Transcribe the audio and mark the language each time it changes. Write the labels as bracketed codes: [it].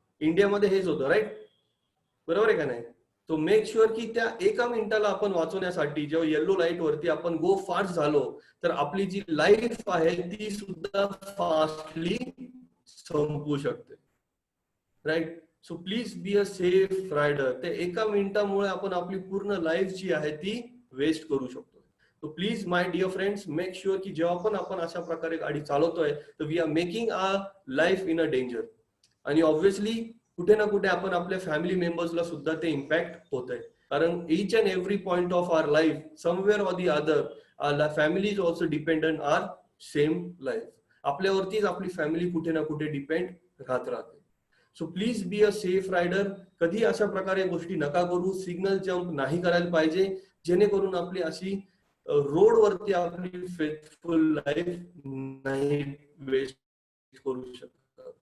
[mr] इंडियामध्ये हेच होतं, राईट, बरोबर आहे का नाही? तो मेक शुअर की त्या एका मिनिटाला आपण वाचवण्यासाठी जेव्हा येलो लाईट वरती आपण [en] go fast [mr] झालो तर आपली जी लाईफ आहे ती सुद्धा फास्टली संपू शकते. [en] Right, so please be a safe rider. [mr] त्या एका मिनिटामुळे आपण आपली पूर्ण लाईफ जी आहे ती वेस्ट करू शकतो. [en] So please my dear friends, make sure [mr] की जेव्हा पण आपण अशा प्रकारे गाडी चालवतोय तर [en] We are making our life in a danger. [mr] आणि ऑब्व्हियसली कुठे ना कुठे आपण आपल्या फॅमिली मेंबर्सला सुद्धा ते इम्पॅक्ट होत आहे, कारण [en] each and every point of our life somewhere or the other our family is also dependent on our same life. [mr] आपल्यावरतीच आपली फॅमिली कुठे ना कुठे डिपेंड राहते. [en] So please be a safe rider. [mr] कधी अशा प्रकारे गोष्टी नका करू. सिग्नल जम्प नाही करायला पाहिजे जेणेकरून आपली अशी रोड वरती आपली फेथफुल लाईफ नाही वेस्ट करू शकत.